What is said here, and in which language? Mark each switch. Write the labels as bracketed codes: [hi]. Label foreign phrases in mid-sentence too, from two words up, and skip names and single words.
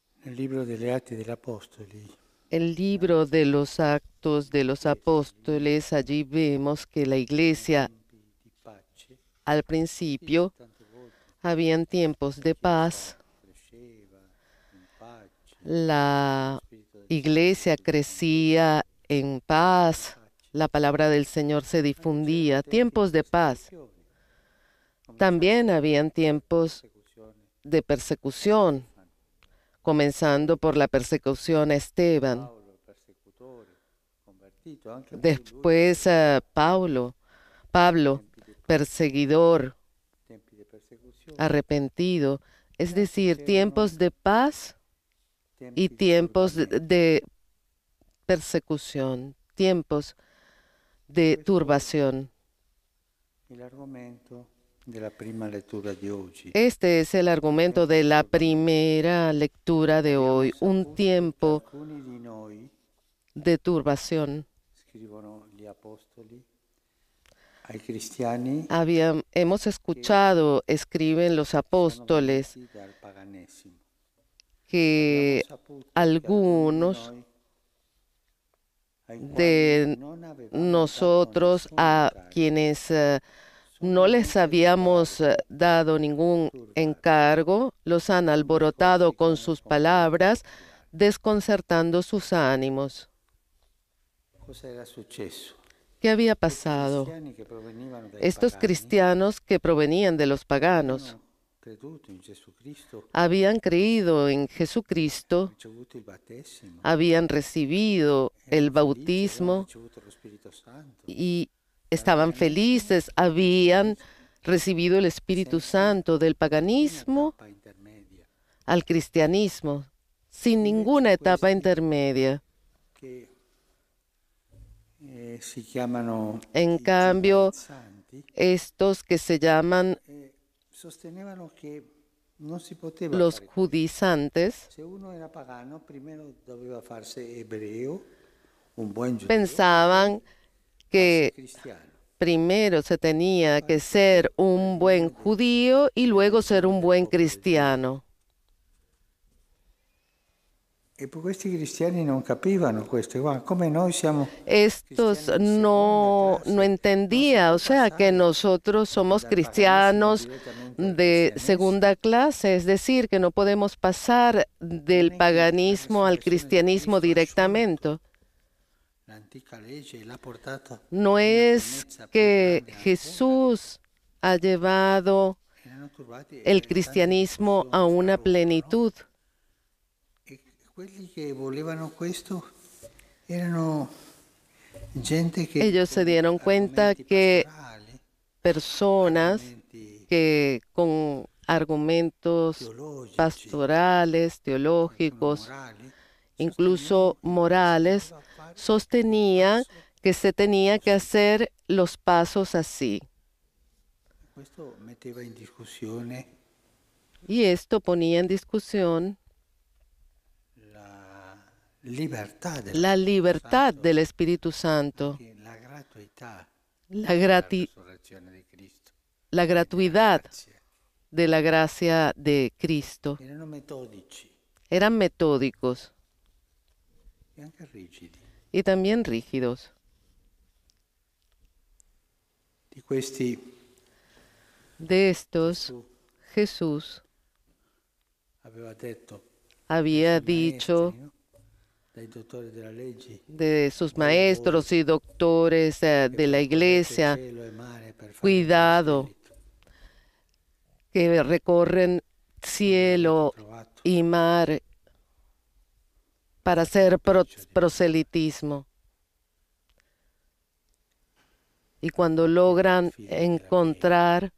[it] El libro delle Atti degli Apostoli. [es] El libro de los Actos de los Apóstoles, allí vemos que la iglesia [it] Tempi di pace, [es] al principio [it] tante volte [es] habían tiempos de paz, [it] cresceva in pace, la lo Spirito del [es] iglesia crecía en paz, la palabra del Señor se difundía, tiempos de paz. También habían tiempos [it] persecuzione [es] de persecución, comenzando por la persecución a Esteban. [it] Paolo, persecutore, convertito, anche poi lui, [es] Después Pablo, perseguidor, [it] tempi di persecuzione, [es] arrepentido, es decir, tiempos de paz y [it] tempi di [es] tiempos [it] turbamento. [es] de persecución, tiempos de turbación. [it] Il argomento della prima lettura di oggi. [es] Este es el argumento de la primera lectura de hoy, un tiempo [it] Alcuni di noi, [es] de turbación. [it] scrivono gli apostoli, ai cristiani [es] Hemos escuchado, escriben los [it] sono [es] apóstoles, [it] venuti dal paganesimo. [es] que [it] Abbiamo saputo che [es] algunos [it] alcuni di noi, ai quali [es] de [it] non avevamo dato [es] nosotros, [it] nessun [es] a [it] incarico, [es] quienes [it] sono [es] no les [it] venuti [es] a habíamos [it] turbarvi, [es] dado ningún [it] turbarvi, [es] encargo, los han [it] con [es] alborotado [it] discorsi [es] con [it] che [es] sus [it] non [es] palabras, [it] comprendiamo. [es] desconcertando sus ánimos. [it] Cosa era successo? [es] ¿Qué había [it] Questi [es] pasado? [it] cristiani che provenivano dai [es] Estos [it] pagani [es] cristianos que provenían de los paganos [it] avevano creduto in Gesù Cristo, [es] habían creído en Jesucristo, [it] ricevuto il battesimo, [es] habían recibido el [it] erano felici, avevano [es] bautismo [it] ricevuto lo Spirito Santo. [es] y [it] Dal [es] estaban [it] paganesimo [es] felices, habían recibido el Espíritu [it] senza [es] Santo del [it] nessuna [es] paganismo [it] tappa intermedia. [es] al cristianismo, sin ninguna [it] Invece [es] etapa [it] questi [es] intermedia. [it] che si chiamano [es] En [it] i [es] cambio, [it] giudaizzanti, [es] estos que se llaman [it] sostenevano che non si poteva [es] los [it] fare questo. [es] judaizantes, [it] Se uno era pagano, primero doveva farsi ebreo, un buon giudeo, [es] pensaban [it] farsi [es] que [it] cristiano. [es] primero se tenía que ser un buen judío y luego ser un buen cristiano. [it] E poi questi cristiani non capivano questo, guarda, come noi siamo [es] Estos [it] cristiani di [es] no [it] seconda clase, [es] entendía, [it] non [es] o [it] si può [es] sea que [it] passare [es] nosotros somos [it] dal paganesimo [es] cristianos [it] direttamente al [es] de [it] cristianesimo. [es] segunda clase, es decir, que no podemos pasar del [it] Non è che la [es] paganismo al [it] resurrezione di [es] cristianismo [it] Cristo ha [es] directamente. [it] sciolto l'antica legge e l'ha portata [es] No [it] a una [es] es [it] pienezza più [es] que [it] grande ancora. [es] Jesús ha llevado [it] Erano turbati [es] el [it] tante [es] cristianismo a [it] discussioni fra [es] una [it] loro, no? [es] plenitud. [it] E quelli che volevano questo erano gente che [es] Ellos [it] con [es] se dieron cuenta [it] argomenti [es] que [it] pastorali, [es] personas [it] argomenti [es] que con argumentos [it] teologici, [es] pastorales, [it] qualcuno [es] teológicos, [it] morali, [es] incluso [it] sostenevano che [es] morales, [it] si doveva fare [es] sostenían [it] il passo [es] que se tenía que [it] così. [es] hacer los pasos así. [it] Questo metteva in discussione [es] Y esto ponía en discusión [it] la libertà dello [es] la [it] Spirito [es] libertad [it] Santo, [es] del Espíritu Santo, [it] anche la gratuità [es] la, [it] della resurrezione di Cristo [es] la [it] e della [es] gratuidad [it] grazia. [es] de la gracia de Cristo. [it] Erano metodici [es] Eran metódicos [it] e anche rigidi. [es] y también rígidos. [it] Di questi [es] De estos, [it] Gesù [es] Jesús [it] aveva detto [es] había [it] ai suoi [es] dicho [it] maestri, no? Dai dottori della legge, [es] de sus maestros y doctores de la iglesia, [it] cielo e mare per fare il [es] cuidado, [it] proselito. [es] que recorren cielo [it] Trovato [es] y mar para hacer proselitismo. Y cuando logran encontrar,